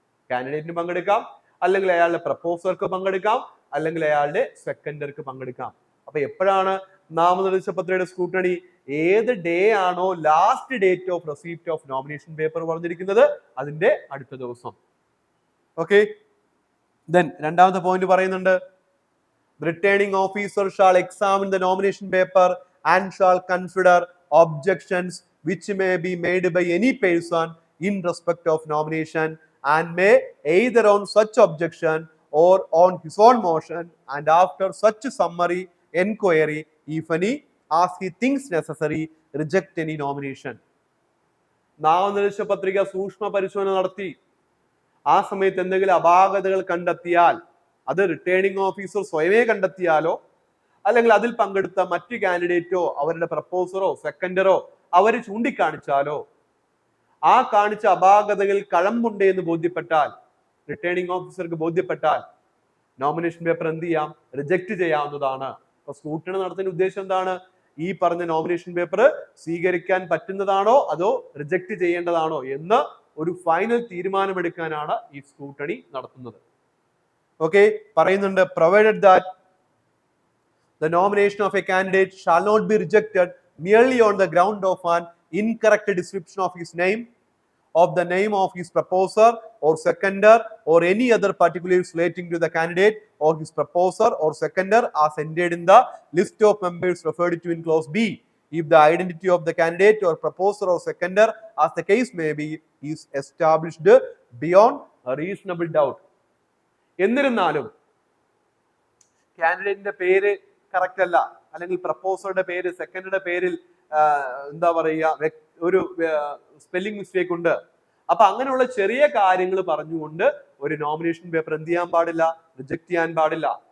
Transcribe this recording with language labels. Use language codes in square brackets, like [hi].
[ml] കാൻഡിഡേറ്റിന് പങ്കെടുക്കാം, അല്ലെങ്കിൽ അയാളുടെ പ്രപ്പോസർക്ക് പങ്കെടുക്കാം, അല്ലെങ്കിൽ അയാളുടെ സെക്കൻഡർക്ക് പങ്കെടുക്കാം. അപ്പൊ എപ്പോഴാണ് നാമനിർദ്ദേശ പത്രികയുടെ സ്ക്രൂട്ടണി? ഏത് ഡേ ആണോ last date of receipt of nomination paper പറഞ്ഞിരിക്കുന്നത്, അതിന്റെ അടുത്ത ദിവസം. ഓക്കെ, ദെൻ രണ്ടാമത്തെ പോയിന്റ് പറയുന്നുണ്ട്, [en] Returning officer shall examine the nomination paper and shall consider objections which may be made by any person in respect of nomination and may either on such objection or on his own motion and after such summary enquiry, if any, as he thinks necessary, reject any nomination. [ml] നാമനിർദ്ദേശ പത്രിക സൂക്ഷ്മ പരിശോധന നടത്തി ആ സമയത്ത് എന്തെങ്കിലും അപാകതകൾ കണ്ടെത്തിയാൽ, അത് റിട്ടേണിംഗ് ഓഫീസർ സ്വയമേ കണ്ടെത്തിയാലോ അല്ലെങ്കിൽ അതിൽ പങ്കെടുത്ത മറ്റു കാൻഡിഡേറ്റോ അവരുടെ പ്രപ്പോസറോ സെക്കൻഡറോ അവര് ചൂണ്ടിക്കാണിച്ചാലോ, ആ കാണിച്ച അപാകതകൾ കഴമ്പുണ്ട് എന്ന് ബോധ്യപ്പെട്ടാൽ, റിട്ടേണിംഗ് ഓഫീസർക്ക് ബോധ്യപ്പെട്ടാൽ, നോമിനേഷൻ പേപ്പർ എന്ത് ചെയ്യാം? റിജക്ട് ചെയ്യാവുന്നതാണ്. അപ്പൊ സ്ക്രൂട്ടണി നടത്തുന്ന ഉദ്ദേശം എന്താണ്? ഈ പറഞ്ഞ നോമിനേഷൻ പേപ്പർ സ്വീകരിക്കാൻ പറ്റുന്നതാണോ അതോ റിജക്ട് ചെയ്യേണ്ടതാണോ എന്ന് ഒരു ഫൈനൽ തീരുമാനമെടുക്കാനാണ് ഈ സ്ക്രൂട്ടണി നടത്തുന്നത്. ഓക്കെ, പറയുന്നുണ്ട്, [en] Provided that the nomination of a candidate shall not be rejected merely on the ground of an incorrect description of his name, of the name of his proposer or seconder, or any other particulars relating to the candidate or his proposer or seconder as entered in the list of members referred to in clause B, if the identity of the candidate or proposer or seconder, as the case may be, is established beyond a reasonable doubt. [ml] എന്നിരുന്നാലും കാൻഡിഡേറ്റിന്റെ പേര് correct അല്ല, അല്ലെങ്കിൽ പ്രപ്പോസറുടെ പേര് സെക്കൻഡറുടെ പേരിൽ എന്താ പറയുക, ഒരു spelling mistake ഉണ്ട്. അപ്പൊ അങ്ങനെയുള്ള ചെറിയ കാര്യങ്ങൾ പറഞ്ഞുകൊണ്ട് ഒരു നോമിനേഷൻ പേപ്പർ എന്ത് ചെയ്യാൻ പാടില്ല? റിജക്ട് ചെയ്യാൻ പാടില്ല.